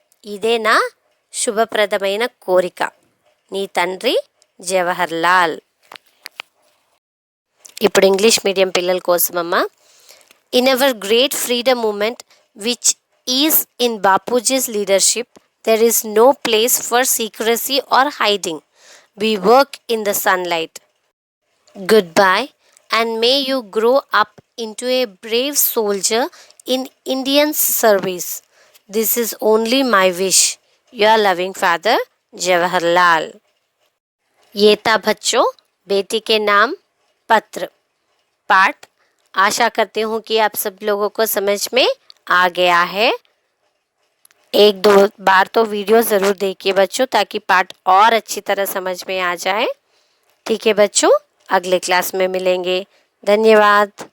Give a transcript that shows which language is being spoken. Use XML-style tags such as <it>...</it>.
<te>ఇదే నా శుభప్రదమైన కోరిక. నీ తండ్రి జవహర్లాల్. ఇప్పుడు ఇంగ్లీష్ మీడియం పిల్లల కోసమమ్మా.</te> <en>In our great freedom movement which is in Bapuji's leadership there is no place for secrecy or hiding. We work in the sunlight. Goodbye and may you grow up into a brave soldier in Indian service. This is only my wish. Your loving father, Jawaharlal.</en> <hi>ये था बच्चों बेटी के नाम पत्र पाठ. आशा करती हूँ कि आप सब लोगों को समझ में आ गया है. एक दो बार तो वीडियो ज़रूर देखिए बच्चों, ताकि पाठ और अच्छी तरह समझ में आ जाए. ठीक है बच्चों, अगले क्लास में मिलेंगे. धन्यवाद.</hi>